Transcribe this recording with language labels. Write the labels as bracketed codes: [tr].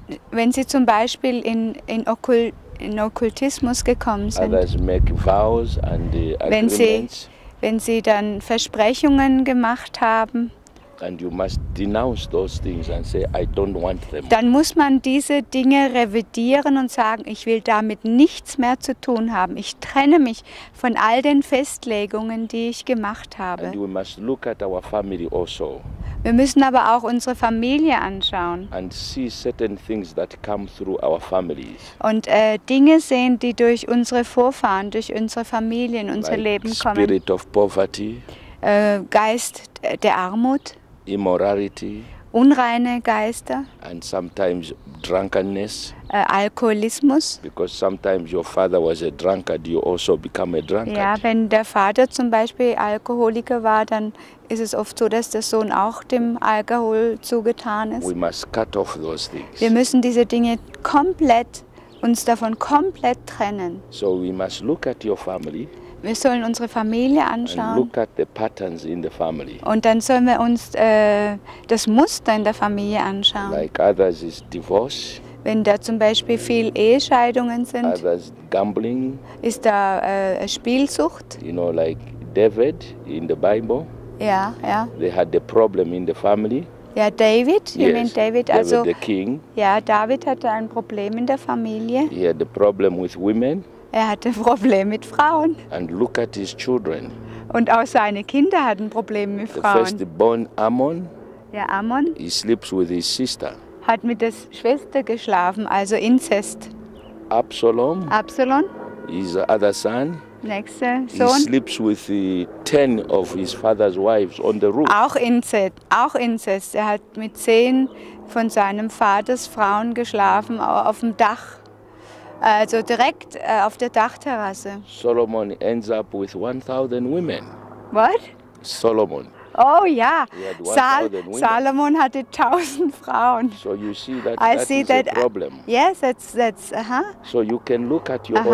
[de] Wenn Sie zum Beispiel in Okkultismus gekommen sind, [en] Others make vows and [de] Wenn Sie- [en] agreements, [de] wenn Sie dann Versprechungen gemacht haben, [en] and you must denounce those things and say, I don't want them. [de] dann muss man diese Dinge revidieren und sagen, ich will damit nichts mehr zu tun haben. Ich trenne mich von all den Festlegungen, die ich gemacht habe. [en] And we must look at our family also [de] Wir müssen aber auch unsere Familie anschauen [en] and see certain things that come through our families. [de] und Dinge sehen, die durch unsere Vorfahren, durch unsere Familie in unser [en] Like [de] Leben kommen. [en] spirit of poverty, [de] Geist der Armut, [en] immorality, [de] unreine Geister, [en] and sometimes drunkenness. [de] Alkoholismus. [en] Because sometimes your father was a drunkard, you also become a drunkard. [de] Ja, wenn der Vater zum Beispiel Alkoholiker war, dann ist es oft so, dass der Sohn auch dem Alkohol zugetan ist. [en] We must cut off those things. [de] Wir müssen diese Dinge uns davon komplett trennen. [en] So we must look at your family [de] Wir sollen unsere Familie [en] and [de] anschauen [en] look at the patterns in the family. [de] und dann sollen wir uns das Muster in der Familie anschauen. [en] Like others is divorce, [de] Wenn da zum Beispiel viel Ehescheidungen sind, [en] others gambling, [de] ist da Spielsucht. [en] like David in the Bible. [de] Ja, ja. [en] They had a problem in the family. [de] Ja, David, [en] you mean David, [de] also [en] the king. [de] ja, David hatte ein Problem in der Familie. [en] He had a problem with women. [de] Er hatte ein Problem mit Frauen. [en] And look at his children. [de] Und auch seine Kinder hatten Probleme mit [en] The [de] Frauen. [en] firstborn Ammon, [de] Der Ammon [en] he sleeps with his sister. [de] hat mit der Schwester geschlafen, also Inzest. [en] Absalom, [de] Absalom, [en] his other son, [de] nächster [en] he [de] Sohn, [en] sleeps with 10 of his father's wives on the roof. [de] auch Inzest. Er hat mit 10 von seinem Vaters Frauen geschlafen auf dem Dach. Also direkt auf der Dachterrasse. [en] Solomon ends up with 1,000 women. What? Solomon. [de] Oh ja, [en] He had 1,000 women. [de] Salomon hatte 1000 Frauen. [en] So you see that I that see is that. a problem. Yes, that's So you can look at your own